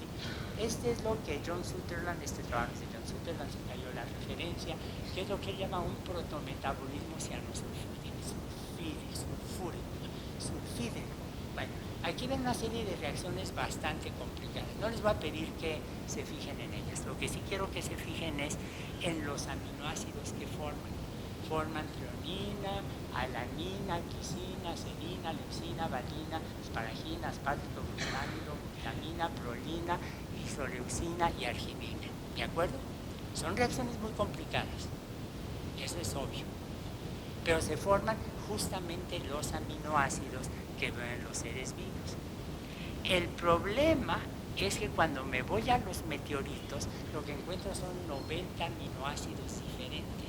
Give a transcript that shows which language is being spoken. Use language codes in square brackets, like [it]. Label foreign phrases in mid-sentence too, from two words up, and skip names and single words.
[es] Este es lo que John Sutherland, este trabajo de John Sutherland, se cayó la referencia, que es lo que él llama un protometabolismo sulfídeo. Bueno, aquí ven una serie de reacciones bastante complicadas. No les voy a pedir que se fijen en ellas. Lo que sí quiero que se fijen es en los aminoácidos que forman. Forman trionina, alanina, quisina, serina, leucina, valina, asparagina, aspartico, glutámido, vitamina, prolina, isoleucina y arginina. ¿De acuerdo? Son reacciones muy complicadas. Eso es obvio. Pero se forman justamente los aminoácidos que ven los seres vivos. El problema es que cuando me voy a los meteoritos, lo que encuentro son 90 aminoácidos diferentes.